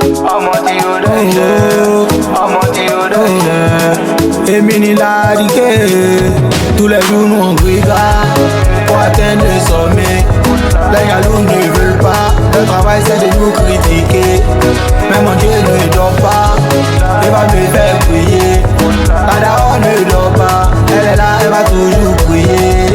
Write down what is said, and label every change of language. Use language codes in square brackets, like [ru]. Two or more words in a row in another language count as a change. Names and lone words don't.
[yo] ọmọ tí ó dẹ́yẹ, ọmọ tí ó dẹ́yẹ. Èmi ni Ladike, [fr] tous les jours nous on brigade pour atteindre le sommet. Les jaloux ne veulent pas, le travail c'est de nous critiquer. Mais mon Dieu ne dort pas, il va me faire prier. La daronne ne dort pas, elle est là, elle va toujours prier.